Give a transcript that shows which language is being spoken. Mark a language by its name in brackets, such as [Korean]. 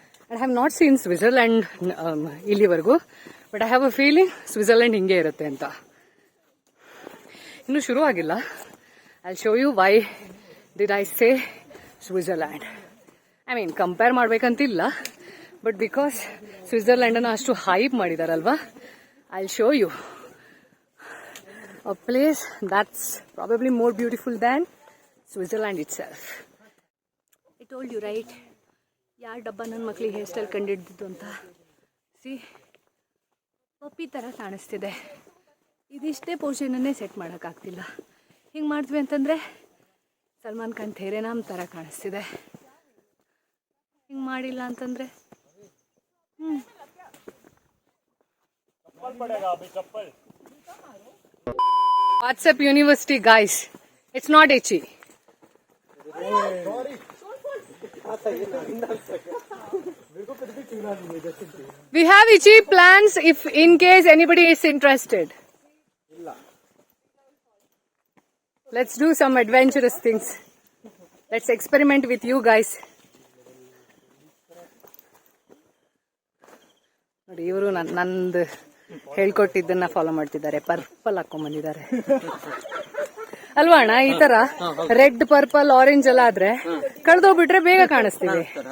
[English] I have not seen Switzerland [Kannada] ಇಲ್ಲಿವರೆಗೂ, [English] but I have a feeling Switzerland [Kannada] ಹಿಂಗೆ ಇರುತ್ತೆ ಅಂತ. ಇನ್ನೂ ಶುರು ಆಗಿಲ್ಲ. [English] I show you why did I say Switzerland. I mean [Kannada] compare ಮಾಡಬೇಕಂತಿಲ್ಲ, [English] but because [Kannada] ಸ್ವಿಟ್ಜರ್ಲ್ಯಾಂಡನ್ನು ಅಷ್ಟು hype ಮಾಡಿದಾರಲ್ವಾ, [English] I'll show you a place that's probably more beautiful than Switzerland itself. I told you, right? [Kannada] ಯಾರು ಡಬ್ಬ ನನ್ನ ಮಕ್ಳಿಗೆ ಹೇರ್ ಸ್ಟೈಲ್ ಕಂಡಿಡ್ದಿದ್ದು ಅಂತ. C, ಪಪ್ಪಿ ಥರ ಕಾಣಿಸ್ತಿದೆ. ಇದಿಷ್ಟೇ ಪೋರ್ಷನನ್ನೇ set ಮಾಡೋಕ್ಕಾಗ್ತಿಲ್ಲ. ಹಿಂಗೆ ಮಾಡ್ತೀವಿ ಅಂತಂದರೆ ಸಲ್ಮಾನ್ ಖಾನ್ ಥೇರೆನಾಮ್ ಥರ ಕಾಣಿಸ್ತಿದೆ. ಹಿಂಗೆ ಮಾಡಿಲ್ಲ ಅಂತಂದರೆ WhatsApp University, guys. [English] It's not itchy. We have itchy plans if in case anybody is interested. Let's do some adventurous things. Let's experiment with you guys. [Kannada] ನೋಡಿ, ಇವರು ನಂದು ಹೇಳ್ಕೊಟ್ಟಿದ್ದನ್ನ ಫಾಲೋ ಮಾಡ್ತಿದ್ದಾರೆ. ಪರ್ಪಲ್ ಹಾಕೊಂಡ್ಬಂದಿದ್ದಾರೆ ಅಲ್ವಾ ಅಣ್ಣ? ಈ ತರ ರೆಡ್, ಪರ್ಪಲ್, ಆರೆಂಜ್ ಎಲ್ಲ ಆದ್ರೆ ಕಳ್ದೋಗ್ಬಿಟ್ರೆ ಬೇಗ ಕಾಣಿಸ್ತೀವಿ.